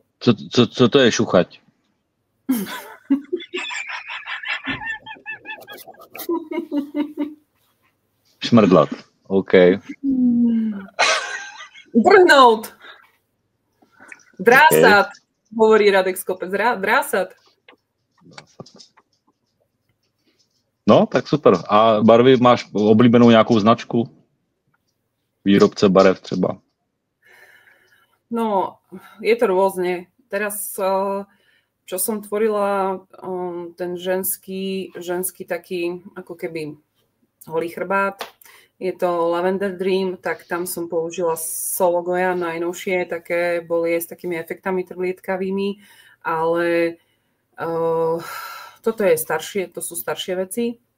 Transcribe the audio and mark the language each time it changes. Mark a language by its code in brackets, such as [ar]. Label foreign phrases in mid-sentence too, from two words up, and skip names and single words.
[cs] Co to je šuchať? Šmrdlat. OK. Brhnout. [sk] Drásat, hovorí Radek Skopec. [cs] Drásat. No, tak super. A barvy máš oblíbenou nějakou značku? Výrobce barev třeba? [sk] No, je to rôzne. Teraz, čo som tvorila, ten ženský taký, ako keby holý chrbát, je to Lavender Dream, tak tam som použila Solo Goya, najnovšie, také boli s takými efektami trblietkavými, ale toto je staršie, to sú staršie veci.